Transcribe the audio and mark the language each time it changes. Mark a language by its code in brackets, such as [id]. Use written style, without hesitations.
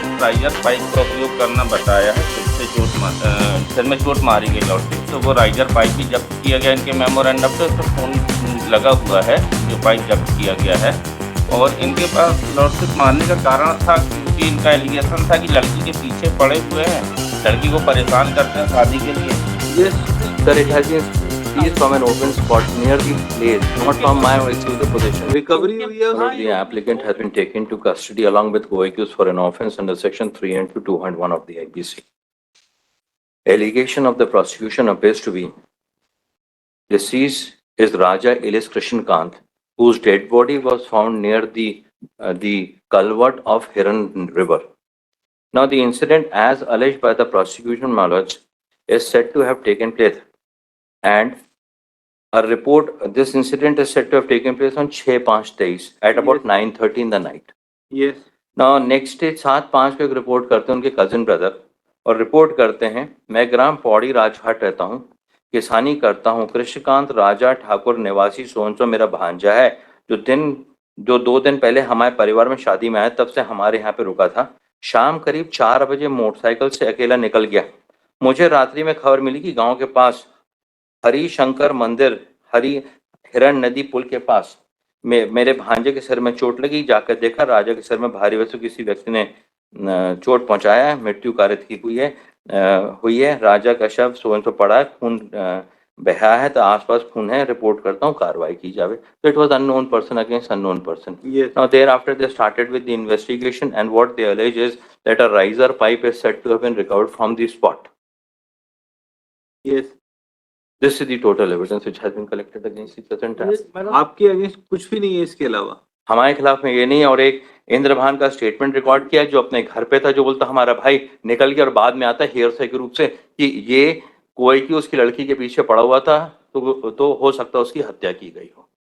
[hi] Riser pipe का उपयोग करना बताया है। सिर में चोट मारी गई लॉर्डशिप, तो वो राइजर पाइप भी जब्त किया गया इनके मेमोरेंडम पे। तो फोन लगा हुआ है जो पाइप जब्त किया गया है। और इनके पास लॉर्डशिप मारने का कारण था क्योंकि इनका एलिगेशन था कि लड़की के पीछे पड़े हुए हैं, लड़की को परेशान करते हैं शादी के लिए। [en] Yes, Sir, it has been seized from an open spot near the place, not from my exclusive possession. [hi] Recovery हुई है [en] Lord, the applicant has been taken to custody along with co-accused for an offence under section 3 and 201 of the IPC. Allegation of the prosecution appears to be deceased is Raja Ilis Krishan-Kant, whose dead body was found near the culvert of Hiran River. Now, the incident, as alleged by the prosecution, my lords, is said to have taken place, and a report. This incident is said to have taken place on 6/5/23 at about 9:30 in the night. Yes. Now, next day [hi] 7/5 को एक report करते हैं उनके cousin brother, और report करते हैं, मैं ग्राम पौड़ी राजघाट रहता हूँ, किसानी करता हूँ, कृष्णकांत राजा ठाकुर निवासी सोनसो मेरा भांजा है, जो 2 दिन पहले हमारे परिवार में शादी में आया, तब से हमारे यहाँ पे रुका था। शाम करीब 4 बजे मोटरसाइकिल से अकेला निकल गया। मुझे रात्रि में खबर मिली कि गांव के पास हरिशंकर मंदिर हिरण नदी पुल के पास मेरे भांजे के सिर में चोट लगी। जाकर देखा, राजा के सिर में भारी वस्तु किसी व्यक्ति ने चोट पहुंचाया है, मृत्यु कारित की हुई है। राजा का शव सोनसो पड़ा है, खून बहा है, तो आसपास खून है, रिपोर्ट करता हूँ, कार्रवाई की जावे। [en] तो it was unknown person against unknown person. Yes. Now thereafter they started with the investigation, and what they allege is that a riser pipe is said to have been recovered from the spot. Yes. This is the total evidence which has been collected against the present. [hi] आपके against कुछ भी नहीं है इसके अलावा? हमारे खिलाफ में ये नहीं है। और एक इंद्रभान का स्टेटमेंट रिकॉर्ड किया जो अपने घर पे था, जो बोलता हमारा भाई निकल गया, और बाद में आता है हेयरसे के रूप से कि ये कोई की उसकी लड़की के पीछे पड़ा हुआ था, तो हो सकता है उसकी हत्या की गई हो।